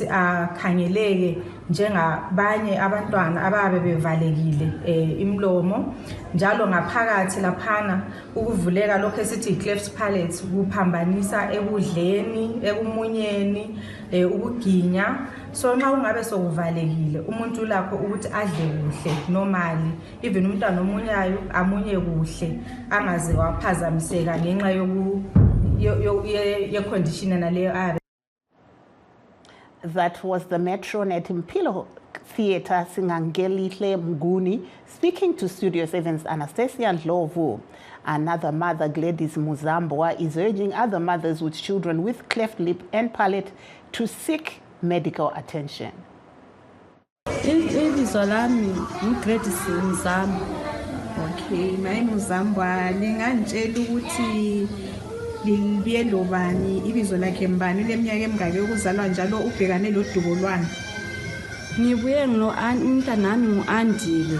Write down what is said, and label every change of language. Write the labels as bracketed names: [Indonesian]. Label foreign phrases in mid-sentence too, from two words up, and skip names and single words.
[North Ndebele] akhangeleke njengabanye abantwana ababe bevalekile imlomo njalo ngaphakathi laphana ukuvuleka lokho esithi [English] cleft palate [North Ndebele] kuphambanisa ekudleni ekumunyeni ukuginya so nxa ungabe sokuvalekile umuntu lakho ukuthi adle kuhle [English] normally even [North Ndebele] umntwana omunyayo amunye kuhle angaze waphazamiseka ngenxa ye condition naleyo. [English] That was the Metronet Mpilo Theatre Singangelihle Mguni speaking to Studio 7's Anastasia Ndlovu. Another mother, Gladys Muzambwa, is urging other mothers with children with cleft lip and palate to seek medical attention. [North Ndebele] Ibizo lami uGladys Muzambwa. Okay, my Muzambwa, lingantshela ukuthi libuye lobani ibizo lakhe mbani leminyaka emingaki yokuzalwa njalo ubhekane lodubo lwani? Ngibuye umntanami ngu-Andile.